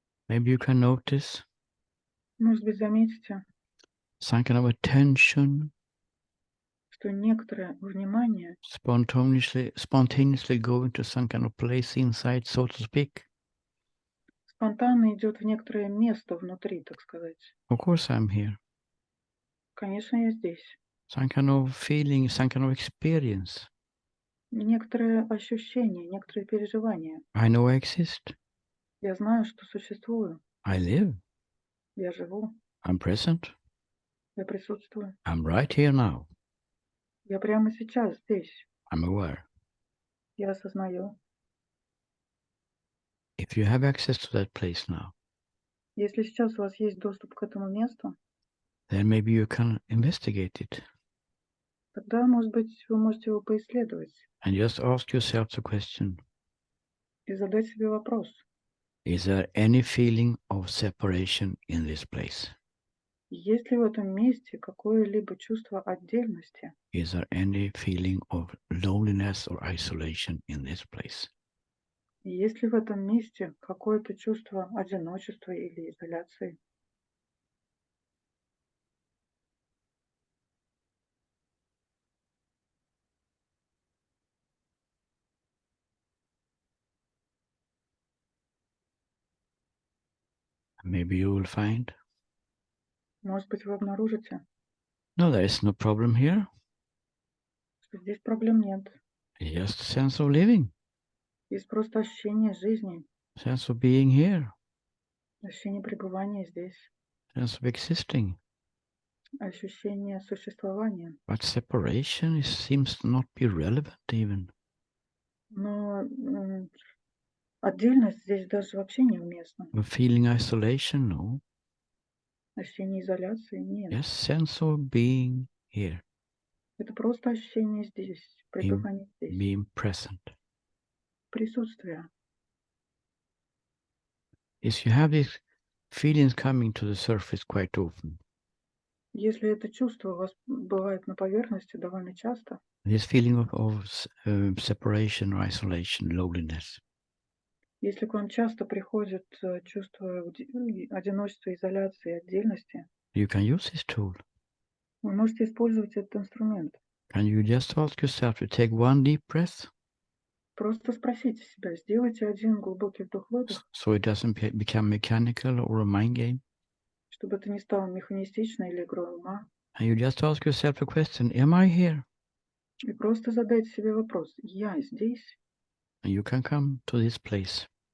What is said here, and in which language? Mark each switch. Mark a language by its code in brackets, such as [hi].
[en] Maybe you can notice [ru] Может быть, заметите, [en] some kind of a tension [ru] что некоторое внимание [en] spontaneously going to some kind of place inside, so to speak. [ru] спонтанно идет в некоторое место внутри, так сказать. [en] Of course I'm here. [ru] Конечно, я здесь. [en] Some kind of feeling, some kind of experience. [ru] Некоторые ощущения, некоторые переживания. [en] I know I exist. [ru] Я знаю, что существую. [en] I live. [ru] Я живу. [en] I'm present. [ru] Я присутствую. [en] I'm right here now. [ru] Я прямо сейчас здесь. [en] I'm aware. [ru] Я осознаю. [en] If you have access to that place now, [ru] Если сейчас у вас есть доступ к этому месту, [en] then maybe you can investigate it [ru] тогда, может быть, вы можете его поисследовать [en] and just ask yourself the question, [ru] и задать себе вопрос. [en] is there any feeling of separation in this place? [ru] Есть ли в этом месте какое-либо чувство отдельности? [en] Is there any feeling of loneliness or isolation in this place? [ru] Есть ли в этом месте какое-то чувство одиночества или изоляции? [en] Maybe you will find, [ru] Может быть, вы обнаружите, [en] no, there is no problem here. [ru] что здесь проблем нет. [en] It's just a sense of living, [ru] Есть просто ощущение жизни, [en] sense of being here, [ru] ощущение пребывания здесь, [en] sense of existing. [ru] ощущение существования. [en] But separation seems to not be relevant even. [ru] Но отдельность здесь даже вообще неуместна. [en] A feeling isolation, no. [ru] Ощущение изоляции нет. [en] Just sense of being here, [ru] Это просто ощущение здесь, пребывание здесь, [en] being present. [ru] присутствие. [en] Is you have these feelings coming to the surface quite often. [ru] Если это чувство у вас бывает на поверхности довольно часто, [en] This feeling of separation or isolation, loneliness. [ru] если к вам часто приходит чувство одиночества, изоляции, отдельности, [en] You can use this tool. [ru] вы можете использовать этот инструмент. [en] Can you just ask yourself to take one deep breath [ru] Просто спросите себя, сделайте один глубокий вдох-выдох, [en] so it doesn't become mechanical or a mind game? [ru] чтобы это не стало механистичной или игрой ума. [en] And you just ask yourself the question, am I here? [ru] И просто задайте себе вопрос, я здесь? [en] And you can come to this place